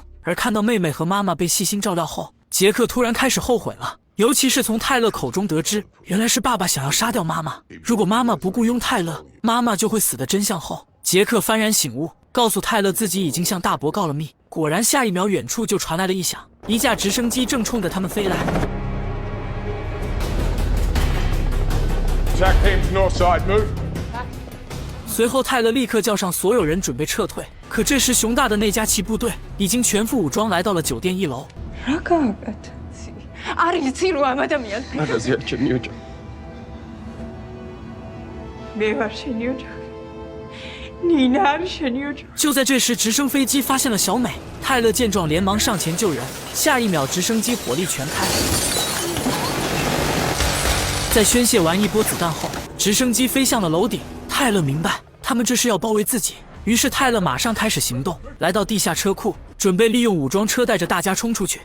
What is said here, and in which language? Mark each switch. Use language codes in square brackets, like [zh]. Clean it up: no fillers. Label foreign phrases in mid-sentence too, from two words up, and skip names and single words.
[zh] 而看到妹妹和妈妈被细心照料后，杰克突然开始后悔了，尤其是从泰勒口中得知原来是爸爸想要杀掉妈妈，如果妈妈不雇佣泰勒，妈妈就会死的真相后，杰克幡然醒悟，告诉泰勒自己已经向大伯告了密。果然下一秒远处就传来了异响，一架直升机正冲着他们飞来。 [en] Attack teams north side, move. [zh] 随后泰勒立刻叫上所有人准备撤退，可这时熊大的那架骑部队已经全副武装来到了酒店1楼。 Aritsiro amadamian. Bevar sheniyojak. Ninar sheniyojak. 就在这时，直升飞机发现了小美。泰勒见状，连忙上前救人。下一秒，直升机火力全开。在宣泄完一波子弹后，直升机飞向了楼顶。泰勒明白，他们这是要包围自己。于是泰勒马上开始行动，来到地下车库，准备利用武装车带着大家冲出去。